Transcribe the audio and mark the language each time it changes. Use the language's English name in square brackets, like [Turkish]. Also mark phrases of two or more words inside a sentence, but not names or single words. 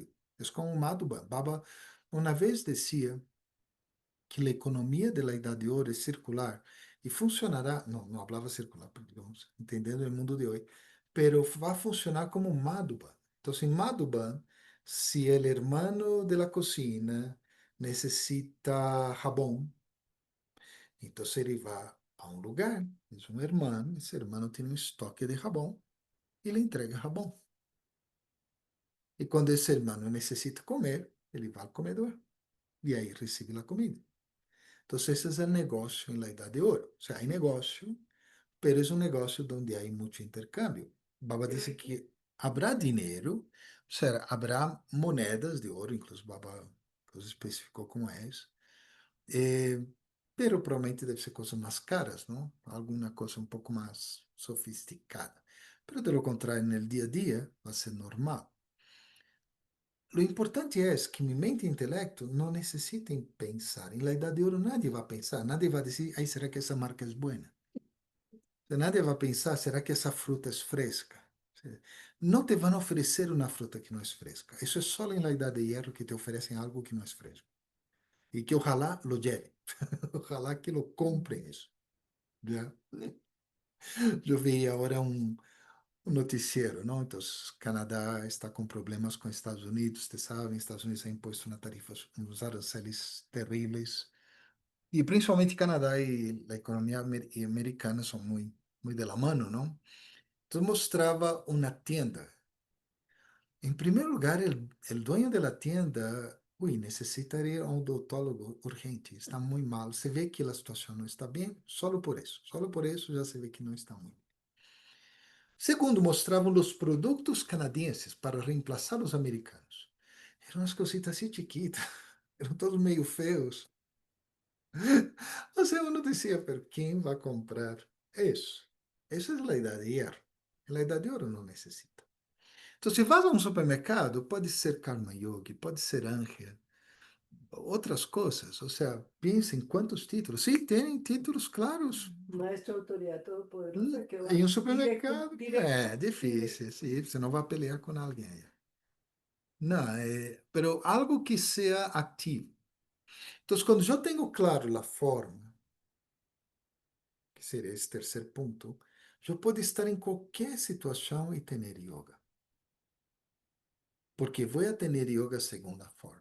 [Portuguese] É como Madhuba. Baba uma vez dizia que a economia da Idade de Ouro é circular e funcionará, não falava circular, digamos, entendendo o mundo de hoje, pero vai funcionar como Madhuban. Então, em Madhuban, se o [Spanish] hermano de la cocina [Portuguese] necessita jabón, então ele vai a um lugar, é um hermano, esse hermano tem um estoque de jabón e lhe entrega jabón. E quando esse hermano necessita comer, ele vai ao comedor e aí recebe a comida. Então, esse é o negócio em la Idade de Ouro. O sea, hay negocio, pero es un negocio donde hay mucho intercambio. Baba disse que habrá dinheiro, ou seja, habrá moedas de ouro, incluso Baba especificou como é isso, eh, pero provavelmente deve ser coisas mais caras, não? Alguma coisa um pouco mais sofisticada. [Spanish] Pero de lo [Portuguese] contrário, no dia a dia, vai ser normal. [Spanish] Lo importante [Portuguese] é que minha mente e intelecto não necessitem pensar. Em la Idade de Ouro, nadie vai pensar, nadie vai dizer, ai, será que essa marca é boa? Nadie vai pensar, será que essa fruta é fresca? Não te vão oferecer uma fruta que não é fresca. Isso é só em la Idade de Hierro que te oferecem algo que não é fresco. [Spanish] E que ojalá lo lleve. Ojalá que lo [Portuguese] comprem isso. Já? Eu vi agora um noticiero, não? Então, Canadá está com problemas com Estados Unidos, você sabe, Estados Unidos ha imposto uma tarifa, uns aranceles terríveis. E principalmente Canadá e a economia americana são muito [Spanish] de la mano, [Portuguese] não? Então mostrava uma tienda. Em primeiro lugar, o [Spanish] dueño de la tienda, [Portuguese] necessitaria um odontólogo urgente, está muito mal. Se vê que a situação não está bem, solo por isso já se vê que não está muito. Segundo, mostravam os produtos canadenses para reemplaçar os americanos. Eram umas cositas assim chiquitas, eram todos meio feios. [Spanish] O sea, uno decía, pero ¿quién va a comprar eso? Esa es la edad de hierro. La edad de oro [Portuguese] não necessita. Então, se vas a um supermercado, pode ser Karma Yogi, pode ser Ángel, outras coisas. Ou seja, pensa em quantos títulos. Sim, tem títulos claros. [Spanish] Maestra autoridad todopoderosa que [Portuguese] Em va um directo, supermercado, [Spanish] directo, directo. [Portuguese] difícil. Sim, você não vai pelear com alguém. Não, pero algo que seja ativo. Então, quando eu tenho claro a forma, que seria esse terceiro ponto, Eu posso estar em qualquer situação e ter yoga, porque vou a ter yoga segunda forma.